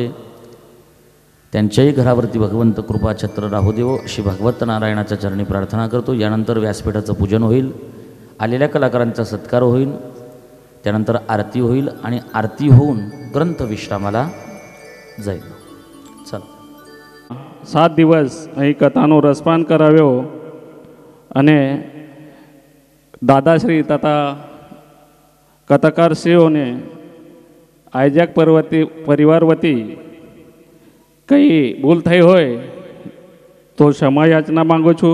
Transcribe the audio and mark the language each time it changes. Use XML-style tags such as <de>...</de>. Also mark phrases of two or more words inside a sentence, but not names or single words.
<mr>त्यांच्याही घरावरती भगवंत कृपाछत्र राहू देव अशी भगवत नारायणाच्या चरणी प्रार्थना करतो. यानंतर व्यासपीठाचं पूजन होईल, आलेल्या कलाकारांचा सत्कार होईल, त्यानंतर आरती होईल आणि आरती होऊन ग्रंथ विश्रामाला जाईल. चला</mr> <gu>7 દિવસ અહીં કથાનું રસપાન કરાવ્યો અને દાદાશ્રી તથા કથાકારશ્રીઓને આઈજેક પરિવાર વતી કંઈ ભૂલ થઈ હોય તો ક્ષમા યાચના માગું છું.</gu>